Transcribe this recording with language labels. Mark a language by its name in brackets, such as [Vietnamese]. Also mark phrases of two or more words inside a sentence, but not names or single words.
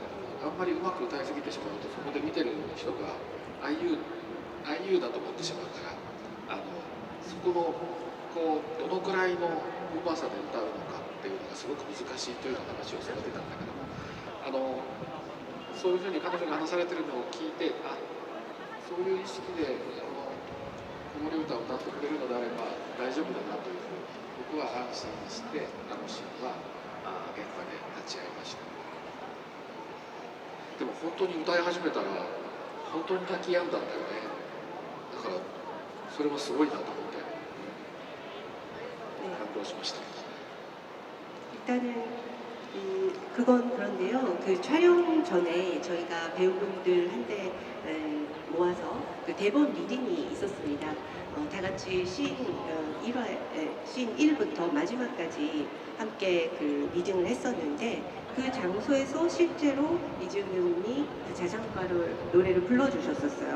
[Japanese] どあんまりうまく歌いすぎてしまうとそこで見てる人が IU だと思ってしまうからそこのこうどのくらいのうまさで歌うのかっていうのがすごく難しいというような話をされてたんだけどもそういうふうに彼女が話されてるのを聞いてそういう意識で子守歌を歌ってくれるのであれば大丈夫だなというふうに僕は安心してシーンは現場で立ち会いました。でも本当に歌い始めたら本当に泣き止んだんだよね。だからそれもすごいなと思って感動しました。 [Korean] 일단은 그건 그런데요. 그 촬영 전에 저희가 배우분들한테 모아서 그 대본 리딩이 있었습니다. 다 같이 씬 1부터 마지막까지 함께 그 리딩을 했었는데 그 장소에서 실제로 이지은 배우님이 그 자장가를 노래를 불러주셨었어요.